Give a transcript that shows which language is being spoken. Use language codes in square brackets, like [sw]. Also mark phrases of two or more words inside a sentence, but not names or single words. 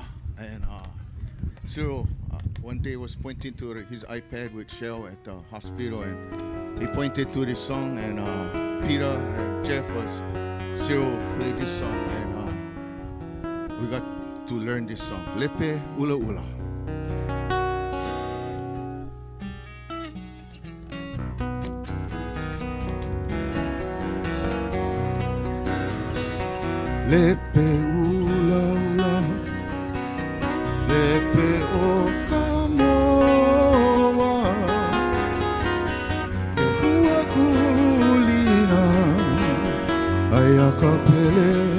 [en] And Cyril one day was pointing to his iPad with Shell at the hospital, and he pointed to this song, and Peter and Jeff was Cyril played this song, and we got to learn this song, [haw] Lepe Ula Ula. Lepe ula ula, lepe o kamoa, ke hua kulina, ai a kapele.